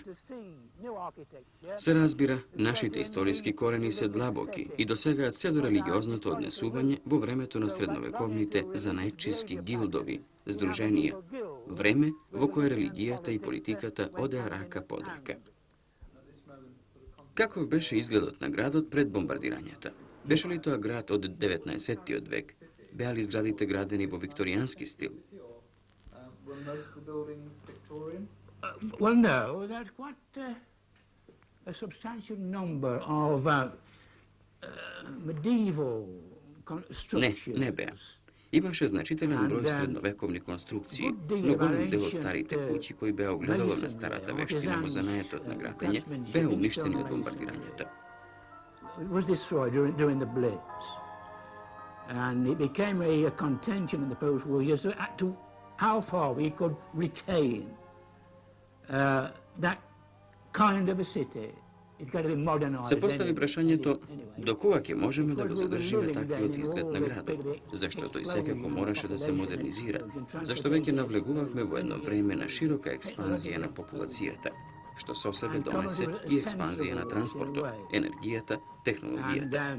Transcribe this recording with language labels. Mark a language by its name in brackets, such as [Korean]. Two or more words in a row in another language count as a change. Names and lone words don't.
[Macedonian] Се разбира, нашите историски корени се длабоки и досегаат се до религиозното однесување во времето на средновековните занаетчиски гилдови, здруженија, време во кое религијата и политиката одеа рака под рака. Каков беше изгледот на градот пред бомбардирањата? Беше ли тоа град од 19. век? Беа ли зградите градени во викторијански стил? [English] Well, no, there's quite a substantial number of medieval constructions. [Macedonian] Не беа. Имаше значителен број средновековни конструкции, но голем дел од старите куќи кои беа огледало на старата вештина во занаетот на градење, беа уништени од бомбардирањата. [English] It was destroyed during the Blitz, and it became a contention in the post-war years as to how far we could retain that kind of a city. [Macedonian] Се постави прашањето до кога ќе можеме да го задржиме таквиот изглед на градот, зашто тој секако мораше да се модернизира, зашто веќе навлегувавме во едно време на широка експанзија на популацијата, што со себе донесе и експанзија на транспортот, енергијата, технологијата.